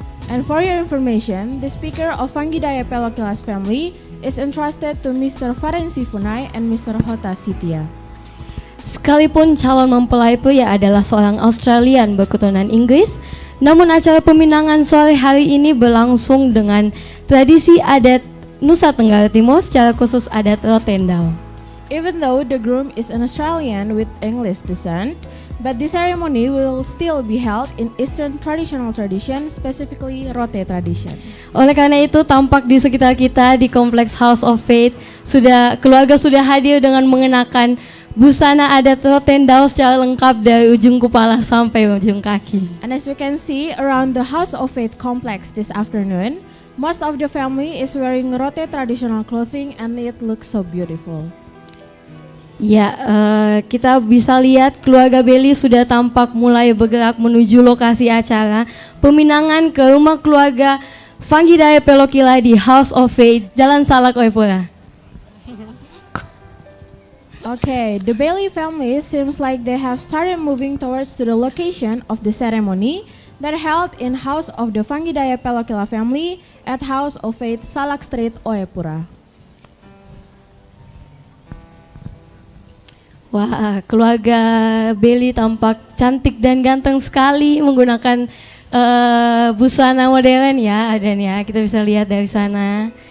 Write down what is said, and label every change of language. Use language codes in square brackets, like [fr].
[en] And for your information, the speaker of Vanggidaya Pelokila's family is entrusted to Mr. Farensi Funai and Mr. Hota Sitia. [id] Sekalipun calon mempelai pria adalah seorang Australian berketurunan Inggris, namun acara peminangan sore hari ini berlangsung dengan tradisi adat Nusa Tenggara Timur, secara khusus adat Rotendao. [en] Even though the groom is an Australian with English descent, but the ceremony will still be held in Eastern traditional tradition, specifically Rote tradition. [id] Oleh karena itu, tampak di sekitar kita di Kompleks House of Faith, keluarga sudah hadir dengan mengenakan busana adat Rotendao secara lengkap dari ujung kepala sampai ujung kaki. [en] And as you can see around the House of Faith complex this afternoon, most of the family is wearing Rote traditional clothing and it looks so beautiful. [id] Ya, kita bisa lihat keluarga Bailey sudah tampak mulai bergerak menuju lokasi acara peminangan ke rumah keluarga Vanggidaya Pelokila di House of Faith, Jalan Salak Oepura. [en] Okay, the Bailey family seems like they have started moving towards to the location of the ceremony that held in House of the Vanggidaya Pelokila family at House of Faith, Salak Street, Oepura. [id] Wah, keluarga Bailey tampak cantik dan ganteng sekali menggunakan busana modern ya, Adan ya. Kita bisa lihat dari sana.